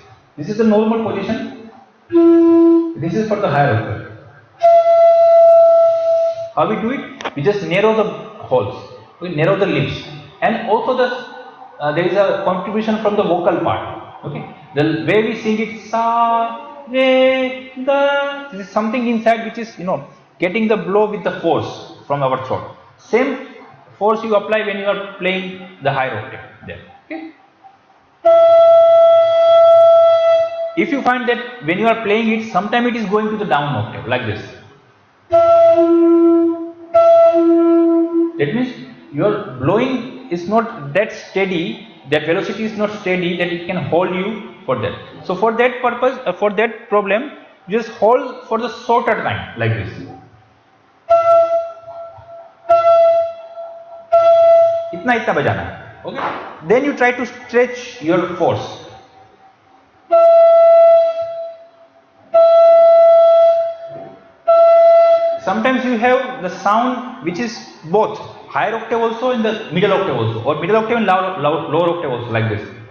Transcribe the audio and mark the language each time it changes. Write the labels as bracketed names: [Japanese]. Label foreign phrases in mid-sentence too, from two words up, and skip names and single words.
[English] This is the normal position. This is for the higher octave. How we do it? We just narrow the holes. We narrow the lips, and also there is a contribution from the vocal part. Okay, the way we sing it, [Hindi] सा, रे, ग. [English] This is something inside which is getting the blow with the force from our throat. Same force you apply when you are playing the higher octave there. Okay. If you find that when you are playing it, sometimes it is going to the down octave like this. That means your blowing is not that steady, that velocity is not steady that it can hold you for that. So for that purpose, for that problem, just hold for the shorter time like this. [Hindi] इतना बजाना है. [English] Okay. Then you try to stretch your force. Sometimes you have the sound which is both higher octave also and the middle octave also, or middle octave and lower octave also, like this.